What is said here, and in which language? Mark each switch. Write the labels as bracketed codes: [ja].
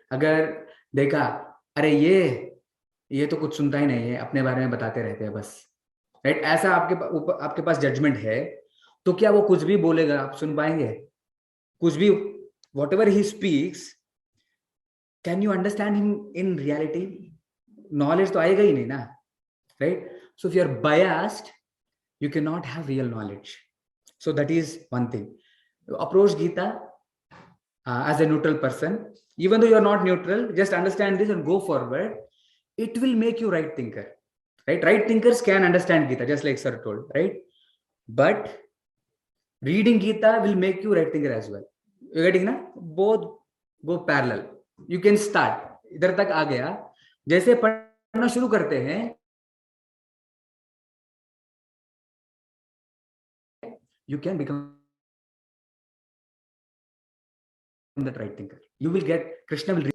[hi] अगर देखा, अरे ये तो कुछ सुनता ही नहीं है, अपने बारे में बताते रहते हैं बस, राइट? ऐसा आपके पास जजमेंट है, तो क्या वो कुछ भी बोलेगा आप सुन पाएंगे? कुछ भी, [en] Whatever he speaks, can you understand him in reality? [hi] Knowledge तो आएगा ही नहीं ना, right? [en] So if you are biased, you cannot have real knowledge. So that is one thing. Approach Gita as a neutral person. Even though you are not neutral, just understand this and go forward. It will make you right thinker, right? Right thinkers can understand Gita, just like sir told, right? But reading Gita will make you right thinker as well. You getting na? Both go parallel. You can start. [hi] इधर तक आ गया, जैसे पढ़ना शुरू करते हैं, [en] you can become that right thinker. You will get, Krishna will.